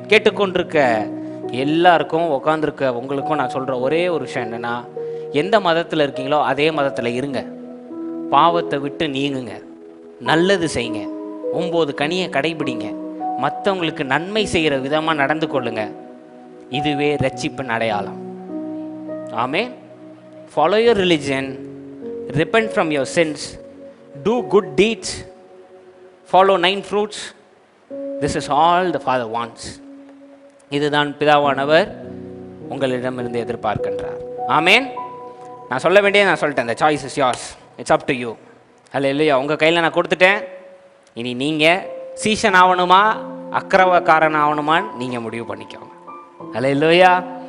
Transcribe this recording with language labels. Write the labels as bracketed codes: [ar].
[ta] கேட்டுக்கொண்டிருக்க எல்லாருக்கும், உட்காந்துருக்க உங்களுக்கும் நான் சொல்ற ஒரே ஒரு விஷயம் என்னன்னா, எந்த மதத்தில் இருக்கீங்களோ அதே மதத்தில் இருங்க. பாவத்தை விட்டு நீங்குங்க, நல்லது செய்யுங்க, 9 கனியை கடைபிடிங்க, மற்றவங்களுக்கு நன்மை செய்கிற விதமாக நடந்து கொள்ளுங்க. இதுவே ரட்சிப்பின் அடையாளம். ஆமென். [en] Follow your religion, repent from your sins, do good deeds, follow 9 fruits. This is all the Father wants. [ta] இதுதான் பிதாவானவர் உங்களிடமிருந்து எதிர்பார்க்கின்றார். ஆமென். நான் சொல்ல வேண்டியது நான் சொல்லிட்டேன். [en] The choice is yours. It's up to you. [ta] அல்லேலூயா. உங்கள் கையில் நான் கொடுத்துட்டேன். இனி நீங்கள் சீஷன் ஆகணுமா அக்கிரமக்காரன் ஆகணுமான்னு நீங்கள் முடிவு பண்ணிக்கோங்க. அல்லேலூயா.